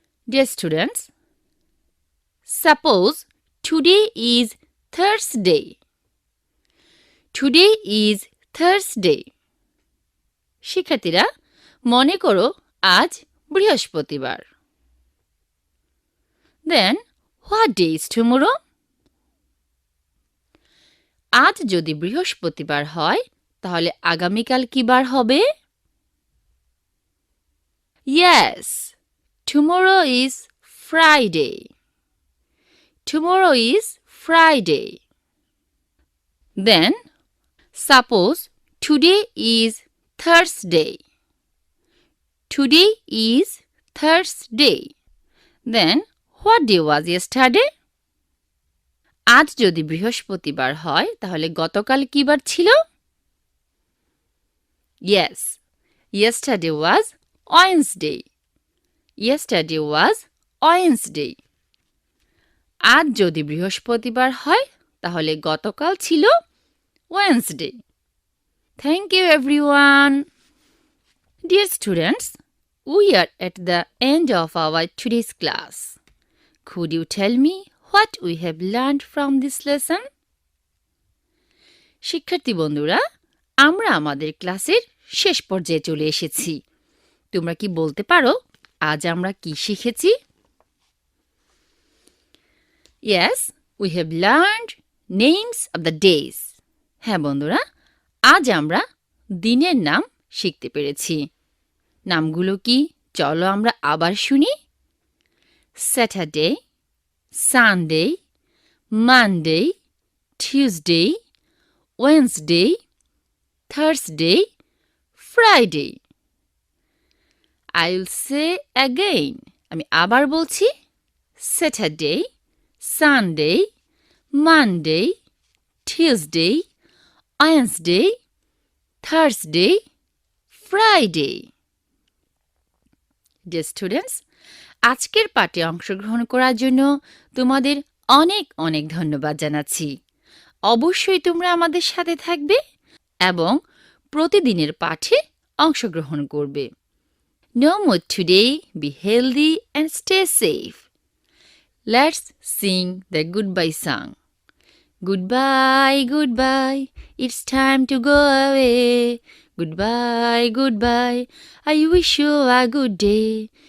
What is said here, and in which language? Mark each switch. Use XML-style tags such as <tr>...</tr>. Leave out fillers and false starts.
<en>Dear students, suppose today is Thursday. Today is Thursday.</en> <bn>শিক্ষার্থীরা মনে করো আজ বৃহস্পতিবার।</bn> <en>Then what day is tomorrow?</en> <bn>আজ যদি বৃহস্পতিবার হয় তাহলে আগামীকাল কি বার হবে?</bn> <en>Yes, tomorrow is Friday. Tomorrow is Friday. Then suppose today is Thursday. Today is Thursday. Then what day was yesterday?</en> <bn>আজ যদি বৃহস্পতিবার হয় তাহলে গতকাল কি বার ছিল?</bn> <en>Yes, yesterday was Wednesday. Yesterday was Wednesday.</en> <bn>আজ যদি বৃহস্পতিবার হয় তাহলে গতকাল ছিল Wednesday.</bn> <en>Thank you everyone. Dear students, we are at the end of our today's class. Could you tell me what we have learned from this lesson?</en> <bn>শিক্ষার্থী বন্ধুরা, আমরা আমাদের ক্লাসের শেষ পর্যায়ে চলে এসেছি। তোমরা কি বলতে পারো আজ আমরা কি শিখেছি?</bn> <en>Yes, we have learned names of the days.</en> <bn>হ্যাঁ বন্ধুরা, আজ আমরা দিনের নাম শিখতে পেরেছি। নামগুলো কি চলো আমরা আবার শুনি।</bn> <en>Saturday, Sunday, Monday, Tuesday, Wednesday, Thursday, Friday. I will say again.</en> <bn>আমি আবার বলছি।</bn> <en>Saturday, Sunday, Monday, Tuesday, Wednesday, Thursday, Friday. Dear students,</en> <bn>আজকের পাঠে অংশগ্রহণ করার জন্য তোমাদের অনেক অনেক ধন্যবাদ জানাচ্ছি। অবশ্যই তোমরা আমাদের সাথে থাকবে এবং প্রতিদিনের পাঠে অংশগ্রহণ করবে।</bn> <en>No more today, be healthy and stay safe. Let's sing the goodbye song. Goodbye, goodbye, it's time to go away. Goodbye, goodbye, I wish you a good day.</en>